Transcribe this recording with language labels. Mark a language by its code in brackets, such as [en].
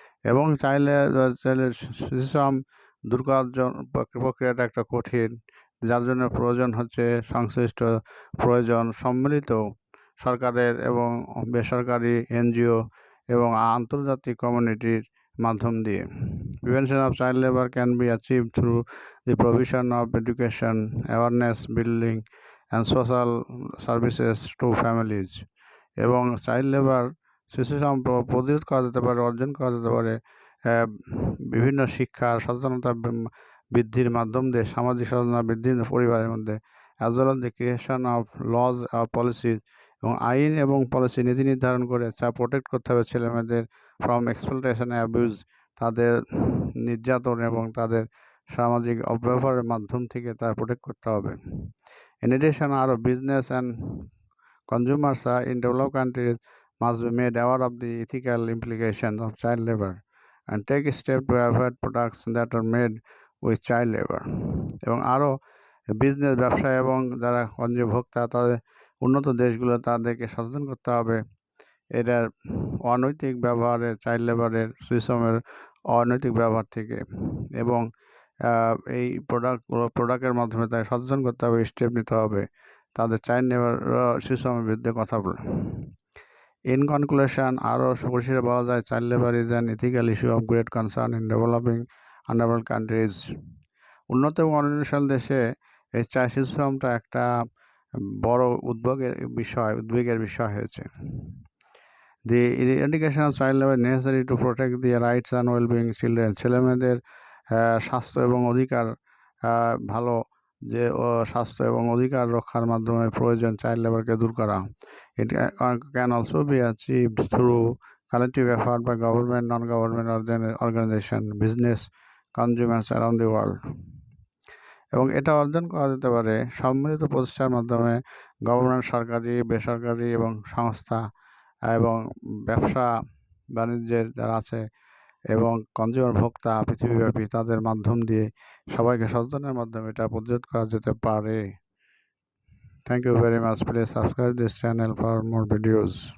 [bn] এবং চাইল্ডের শিশুশ্রম দূর করার প্রক্রিয়াটা একটা কঠিন, যার জন্য প্রয়োজন হচ্ছে সংশ্লিষ্ট সম্মিলিত সরকারের এবং বেসরকারি এনজিও এবং আন্তর্জাতিক কমিউনিটির মাধ্যম দিয়ে। [en] Prevention of child labor can be achieved through the provision of education, awareness building, and social services to families. [bn] এবং চাইল্ড লেবার শিশুশ্রম প্রতিরোধ করা যেতে পারে, অর্জন করা যেতে পারে বিভিন্ন শিক্ষা সচেতনতা বৃদ্ধির মাধ্যম দিয়ে, সামাজিক সচেতনতা বৃদ্ধির পরিবারের মধ্যে, [en] as well as the creation of laws policies, [bn] এবং আইন এবং পলিসি নীতি নির্ধারণ করে প্রোটেক্ট করতে হবে ছেলেমেয়েদের ফ্রম এক্সপ্লয়টেশন অ্যাবিউজ, তাদের নির্যাতন এবং তাদের সামাজিক অব্যবহারের মাধ্যম থেকে প্রোটেক্ট করতে হবে। [en] In addition, আরও business and consumers in developed countries must be made aware of the ethical implications of child labor and take steps to avoid products that are made with child labor. [bn] এবং আরও business, ব্যবসা এবং যারা ভোক্তা, তাদের উন্নত দেশগুলো তাদেরকে সচেতন করতে হবে এটার অনৈতিক ব্যবহারের, চাইল্ড লেবারের, শিশুশ্রমের অনৈতিক ব্যবহার থেকে, এবং এই প্রোডাক্টের মাধ্যমে তাকে সচেতন করতে হবে, স্টেপ নিতে হবে তাদের চাইল্ড লেবার, শিশুশ্রমের বিরুদ্ধে কথা বলে। [en] in conclusion, [bn] আরও পরিশেষে বলা যায়, [en] Child labour is an ethical issue of great concern in developing undeveloped countries. [bn] উন্নত এবং উন্নয়নশীল দেশে এই শিশুশ্রমটা একটা বড় উদ্বেগের বিষয় হয়েছে। [en] The eradication of child labor is necessary to protect the rights and well-being children. [bn] ছেলেমেয়েদের স্বাস্থ্য এবং অধিকার, ভালো যে স্বাস্থ্য এবং অধিকার রক্ষার মাধ্যমে প্রয়োজন চাইল্ড লেবারকে দূর করা। [en] It can also be achieved through collective effort by government, non-government organization, business, consumers around the world. [bn] এবং এটা অর্জন করা যেতে পারে সম্মিলিত প্রচেষ্টার মাধ্যমে গভর্নমেন্ট, সরকারি, বেসরকারি এবং সংস্থা এবং ব্যবসা বাণিজ্যের যারা আছে এবং কনজিউমার ভোক্তা পৃথিবীব্যাপী, তাদের মাধ্যম দিয়ে সবাইকে সচেতনের মাধ্যমে এটা প্রতিরোধ করা যেতে পারে। [en] Thank you very much. Please subscribe this channel for more videos.